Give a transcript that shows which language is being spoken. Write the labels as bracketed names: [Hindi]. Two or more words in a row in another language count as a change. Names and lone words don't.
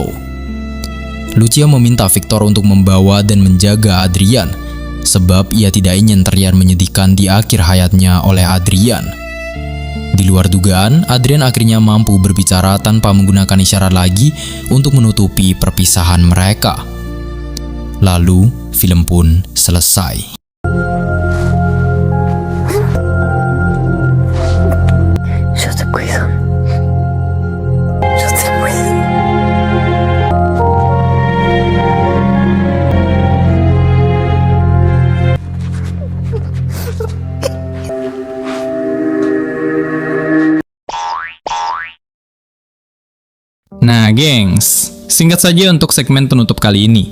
[Indonesian] Lucia meminta Victor untuk membawa dan menjaga Adrian, sebab ia tidak ingin terlihat menyedihkan di akhir hayatnya oleh Adrian. Di luar dugaan, Adrian akhirnya mampu berbicara tanpa menggunakan isyarat lagi untuk menutupi perpisahan mereka. Lalu, film pun selesai. [Spanish] Yo te cuido. Yo te cuido. [Indonesian] Nah, gengs, singkat saja untuk segmen penutup kali ini.